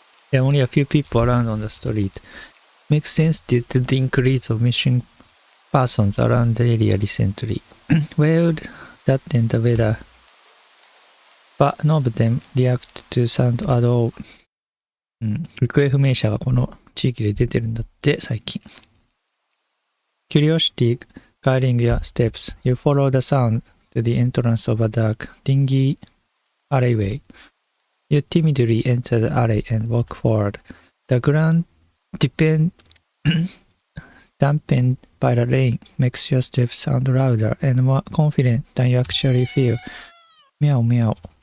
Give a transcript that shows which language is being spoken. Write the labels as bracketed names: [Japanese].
[English] There are only a few people around on the street. Makes sense due to the increase of missing persons around the area recently. Well, that and the weather. But none of them react to sound at all. [Japanese] 行方不明者がこの地域で出てるんだって最近。 [English] Curiosity guiding your steps, you follow the sound to the entrance of a dark, dingy alleyway. You timidly enter the alley and walk forward. The ground, dampened by the rain, makes your steps sound louder and more confident than you actually feel. Meow meow.